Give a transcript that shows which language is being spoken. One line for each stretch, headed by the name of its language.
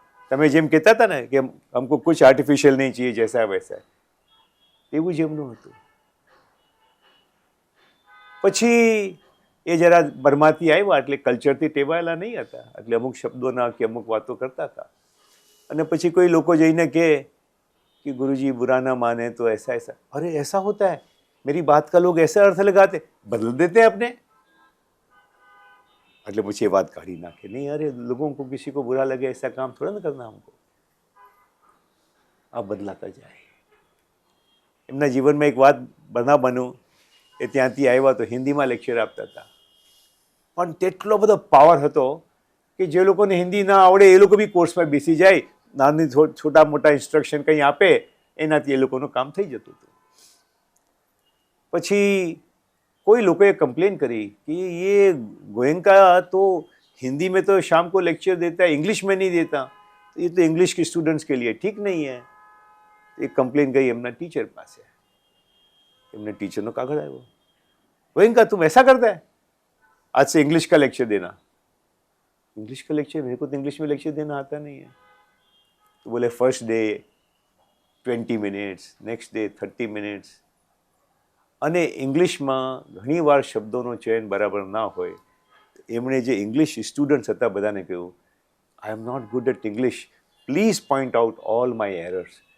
Gujarati: તમે જેમ કહેતા હતા ને કે
Hindi: હમકો કુછ આર્ટિફિશિયલ નહીં चाहिए જૈસા વૈસા,
Gujarati: એવું જ એમનું હતું. પછી એ જરા બર્માથી આવ્યા એટલે કલ્ચરથી ટેવાયેલા નહીં હતા, એટલે અમુક શબ્દોના કે અમુક વાતો કરતા હતા. અને પછી કોઈ લોકો જઈને કહે
Hindi: कि गुरुजी बुरा ना माने तो ऐसा ऐसा, अरे ऐसा होता है, मेरी बात का लोग ऐसा अर्थ लगाते, बदल देते अपने.
Gujarati: એટલે પછી એ વાત કાઢી નાખે, નહીં
Hindi: અરે लोगों को किसी को बुरा लगे ऐसा काम थोड़ा ना करना हमको.
Gujarati: આ બદલાતા જાય. એમના જીવનમાં એક વાત બન્યું, એ ત્યાંથી આવ્યા તો હિન્દીમાં લેક્ચર આપતા હતા, પણ તેટલો બધો પાવર હતો કે જે લોકોને હિન્દી ના આવડે એ લોકો બી કોર્સમાં બેસી જાય, નાની છોટા મોટા ઇન્સ્ટ્રક્શન કંઈ આપે, એનાથી એ લોકોનું કામ થઈ જતું હતું. પછી કોઈ લોકોએ કમ્પ્લેન કરી કે
Hindi: ये गोयनका तो हिंदी में तो शाम को लेक्चर देता है, इंग्लिश में नहीं देता, ये तो इंग्लिश के स्टूडेंट्स के लिए ठीक नहीं है. एक कम्प्लेन गई
Gujarati: एमना टीचर પાસે, એમને ટીચરનો કાગળ આવ્યો,
Hindi: गोयनका तुम ऐसा करता है, आज से इंग्लिश का लेक्चर देना. इंग्लिश का लेक्चर, मेरे को तो इंग्लिश में लेक्चर देना आता नहीं है. तो बोले
English: First day 20 minutes, next day 30 minutes.
Gujarati: અને ઇંગ્લિશમાં ઘણીવાર શબ્દોનો ચયન બરાબર ના હોય, એમણે જે ઇંગ્લિશ સ્ટુડન્ટ્સ હતા બધાને કહ્યું,
English: I am not good at English, please point out all my errors.